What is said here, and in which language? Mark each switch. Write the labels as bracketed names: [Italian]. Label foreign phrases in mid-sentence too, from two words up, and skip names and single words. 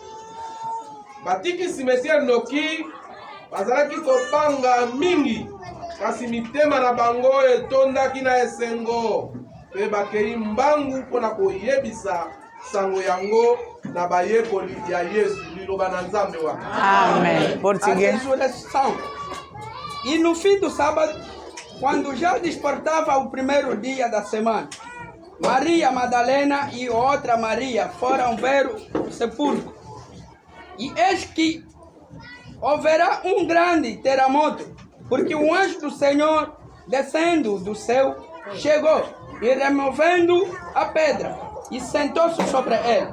[Lingala] Batiki cimetière noki bazalaki kopanga mingi, kasi mitema na bango etondaki na esengo. Pe bakei mbangu mpona koyebisa sango yango na bayekoli ya Yesu liloba na Nzambe wa. [Portuguese] Amen. Português. E no fim do sábado, quando já despertava o primeiro dia da semana, Maria Madalena e outra Maria foram ver o sepulcro. E eis que houverá um grande terremoto, porque o anjo do Senhor, descendo do céu, chegou e removendo a pedra, e sentou-se sobre ela.